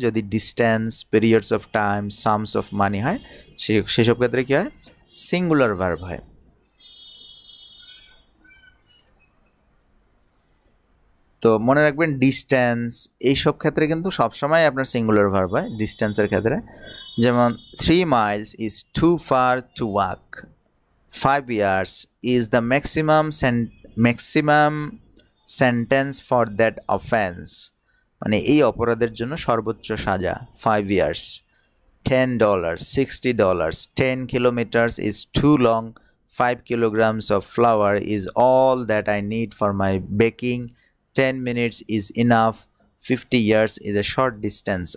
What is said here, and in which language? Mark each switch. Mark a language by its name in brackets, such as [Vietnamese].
[Bangla] যদি distance, periods of time, Shams of money হয়, সেসব ক্ষেত্রে কী হয়, সিঙ্গুলার ভার্ব হয়। তো মনে রাখবেন ডিস্টেন্স, এইসব ক্ষেত্রে কিন্তু সবসময় আপনার সিঙ্গুলার ভার্ব হয় ডিস্টেন্সের ক্ষেত্রে। যেমন [English] 3 miles is too far to walk, 5 years is the maximum sentence for that offense। [Bangla] মানে এই অপরাধের জন্য সর্বোচ্চ সাজা [English] 5 years। $10, $60, 10 kilometers is too long, 5 kilograms of flour is all that I need for my baking, 10 minutes is enough, 50 years is a short distance।